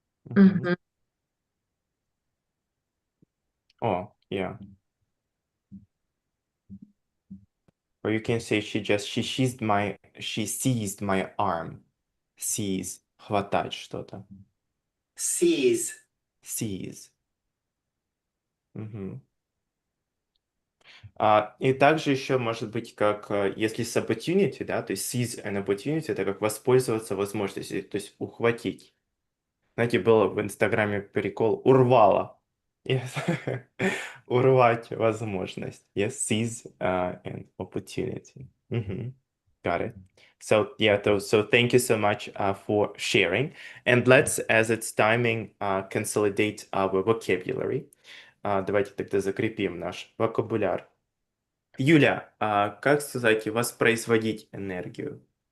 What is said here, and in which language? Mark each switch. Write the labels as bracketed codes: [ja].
[en] Mhm. Mhm. Oh, yeah. Or you can say she seized my arm. [ru] Seize, хватать что-то. [en] Seize. Seize. Мгм. [ru] И также еще может быть как, если с opportunity, да, то есть [en] seize an opportunity, [ru] это как воспользоваться возможностью, то есть ухватить. Знаете, был в Инстаграме прикол «урвала». [en] Yes. [ru] Урвать возможность. [en] Yes, seize an opportunity. Мгм. Got it. So yeah, so thank you so much for sharing. And let's, as it's timing, consolidate our vocabulary. [ru] Давайте тогда закрепим наш вокабуляр. Юля, как сказать воспроизводить энергию?